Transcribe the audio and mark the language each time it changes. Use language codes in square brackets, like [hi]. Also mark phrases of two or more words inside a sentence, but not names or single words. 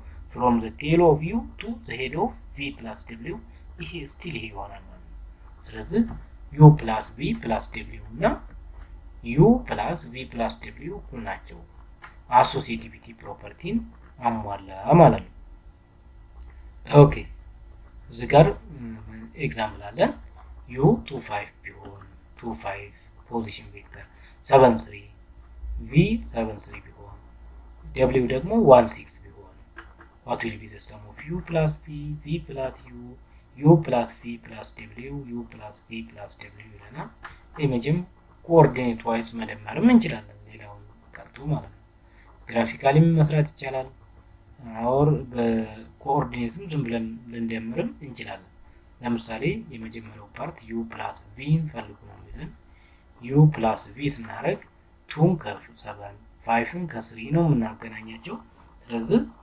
[en] from the tail of u to the head of v plus w [am] ይሄ ስቲል ይሄ ይሆናል ማለት ነው። ስለዚህ [en] u plus v plus w [am] እና [en] u plus v plus w [am] እኩል ናቸው። [en] associativity property [am] አሟላ ማለት ነው። ኦኬ እዚህ ጋር ኤግዛምፕል አለን። u 25 ቢሆን 25 [en] position vector [am] 73 v 73 ቢሆን w ደግሞ 16 ቢሆን [en] what will be the sum of u plus v plus u plus v plus w u plus v plus w [am] ይለናል። ይሄም [en] coordinate wise [am] መደመርም እንችላለን፣ ሌላውን ቀርቶ ማለት ነው። ግራፊካሊ መስራት ይቻላል፣ አውር በኮኦርዲኔትም ዝም ብለን ልንደምርም እንችላለን። ለምሳሌ የመጀመሪያው [en] part u plus v [am] እንፈልጉ ነው የሚለን [en] u plus v [am] ስናደርግ 2 ከ7 5ን ከ3 ነው የምናገናኛቸው። ስለዚህ